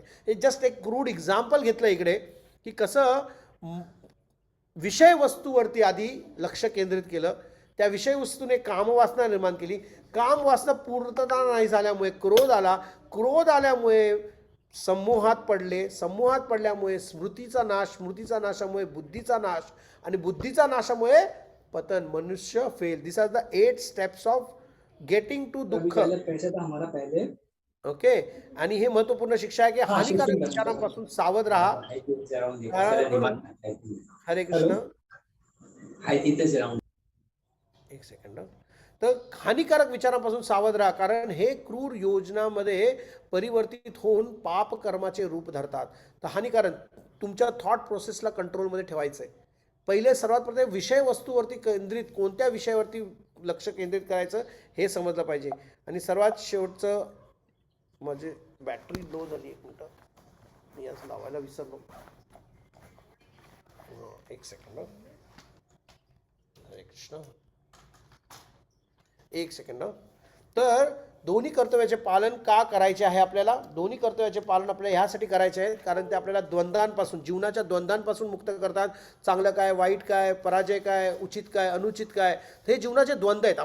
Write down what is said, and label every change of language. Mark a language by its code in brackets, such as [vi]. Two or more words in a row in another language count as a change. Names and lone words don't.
[mr] हे जस्ट एक [en] crude example [mr] घेतलं इकडे की कसं विषय वस्तूवरती आधी लक्ष केंद्रित केलं, त्या विषय वस्तूने कामवासना निर्माण केली. कामवासना पूर्तता नाही झाल्यामुळे क्रोध आला, क्रोध आल्यामुळे समूहात पडले, समूहात पडल्यामुळे स्मृतीचा नाश, स्मृतीचा नाशामुळे बुद्धीचा नाश, आणि बुद्धीचा नाशामुळे पतन, मनुष्य फेल. [en] This are the 8 steps of getting to दुःख. [mr] ओके. आणि हे महत्वपूर्ण शिक्षा आहे की हानिकारक विचारांपासून सावध राहा. हरे कृष्ण. एक सेकंड. तर हानिकारक विचारांपासून सावध राहा, कारण हे क्रूर योजनामध्ये परिवर्तित होऊन पाप कर्माचे रूप धरतात. तर हानिकारक, तुमच्या [en] thought processला [mr] कंट्रोलमध्ये ठेवायचं आहे. पहिले सर्वात प्रथम विषय वस्तूवरती केंद्रित, कोणत्या विषयावरती लक्ष केंद्रित करायचं हे समजलं पाहिजे. आणि सर्वात शेवटचं, माझी [en] battery low [mr] झाली, एक मिनटं मी आज लावायला विसरलो. एक सेकंड. हरे कृष्ण. एक सेकंड. तर दोन्ही कर्तव्याचे पालन का करायचे आहे आपल्याला? दोन्ही कर्तव्याचे पालन आपल्याला ह्यासाठी करायचे आहे कारण ते आपल्याला द्वंद्वांपासून, जीवनाच्या द्वंद्वांपासून मुक्त करतात. चांगलं काय, वाईट काय, पराजय काय, उचित काय, अनुचित काय, हे जीवनाचे द्वंद्व आहेत.